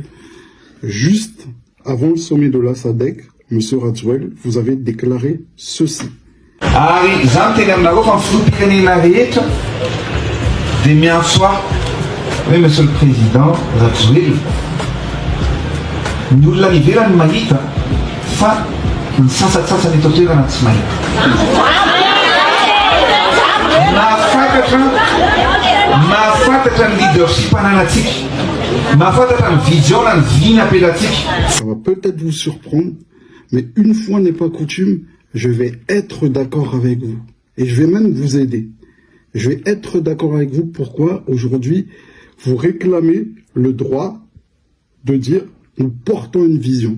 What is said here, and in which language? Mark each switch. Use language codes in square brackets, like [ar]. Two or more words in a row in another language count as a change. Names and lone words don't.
[fr] Juste avant le sommet de la SADC, Monsieur Razuel, vous avez déclaré ceci. Oui, Monsieur le Président, Razuel, nous l'avons [mg] mahita fa ny sasatsasany eto toerana tsy mahita. Mahafantatra ny leadership ananatsika, mahafantatra ny vision na ny vigne apelatsika. [fr] Ça va peut-être vous surprendre, mais une fois n'est pas coutume, je vais être d'accord avec vous. Et je vais même vous aider. Je vais être d'accord avec vous. Pourquoi aujourd'hui vous réclamez le droit de dire nous portons une vision.